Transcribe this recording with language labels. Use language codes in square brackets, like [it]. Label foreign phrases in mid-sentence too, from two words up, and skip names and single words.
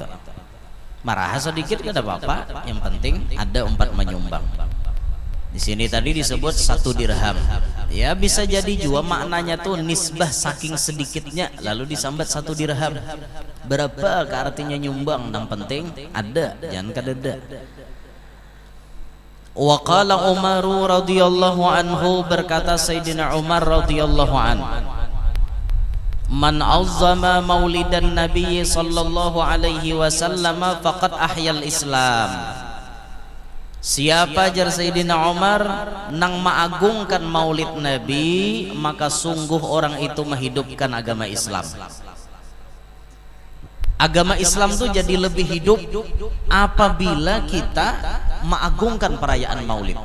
[bjn] Marah sedikit kada apa-apa, yang penting ada umpat menyumbang. Di sini tadi disebut 1 dirham. Ya bisa jadi juga maknanya tuh nisbah saking sedikitnya lalu disambat 1 dirham. Berapa ke artinya nyumbang, yang penting ada, jangan kadada. [ar] وقال عمر رضي الله عنه, berkata Sayyidina Umar radhiyallahu anhu, من عظم مولد النبي صلى الله عليه وسلم فقد أحيا الإسلام. [bjn] Siapa jar Sayyidina Umar nang maagungkan maulid Nabi, maka sungguh orang itu menghidupkan agama Islam. [id] Agama Islam tuh jadi lebih hidup apabila kita mengagungkan perayaan maulid.